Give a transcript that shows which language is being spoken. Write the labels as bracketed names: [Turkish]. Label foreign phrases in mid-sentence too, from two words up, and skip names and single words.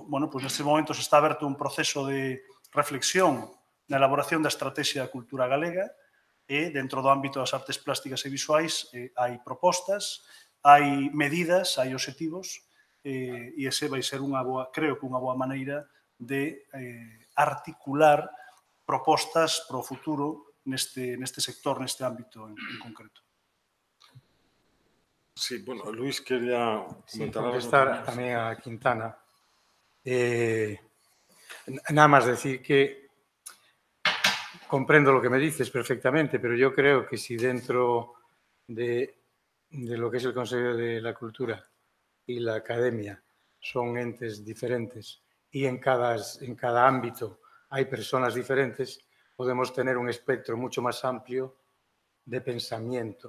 [Galician] Bueno, pois neste momento se está aberto un proceso de reflexión na elaboración da estrategia da cultura galega e dentro do ámbito das artes plásticas e visuais hai propostas, hai medidas, hai obxectivos e ese vai ser unha boa, creo que unha boa maneira de articular propostas para o futuro neste sector, neste ámbito en concreto. [Spanish] Sí, bueno, Luis quería comentar algo. Contestar también a Quintana. Nada más decir que comprendo lo que me dices perfectamente, pero yo creo que si dentro de lo que es el Consejo de la Cultura y la Academia son entes diferentes y en cada ámbito hay personas diferentes, podemos tener un espectro mucho más amplio de pensamiento.